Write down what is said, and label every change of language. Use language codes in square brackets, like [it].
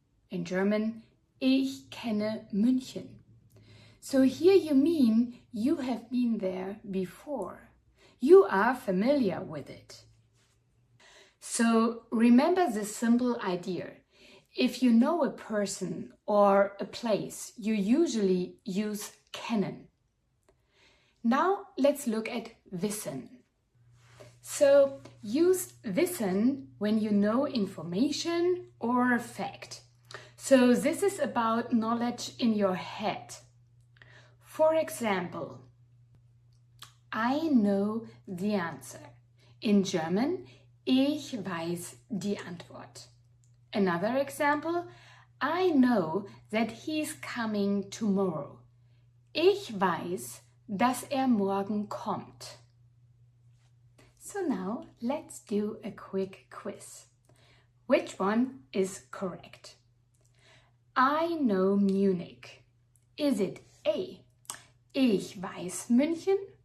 [en] In German, [de] ich kenne München. [en] So here you mean you have been there before. You are familiar with it. So remember this simple idea. If you know a person or a place, you usually use kennen. Now let's look at wissen. So use wissen when you know information or a fact. So this is about knowledge in your head. For example, I know the answer. In German, [de] ich weiß die Antwort. [en] Another example, I know that he's coming tomorrow. [de] Ich weiß, dass morgen kommt. [en] So now let's do a quick quiz. Which one is correct? I know Munich. Is it A, [de] ich weiß München?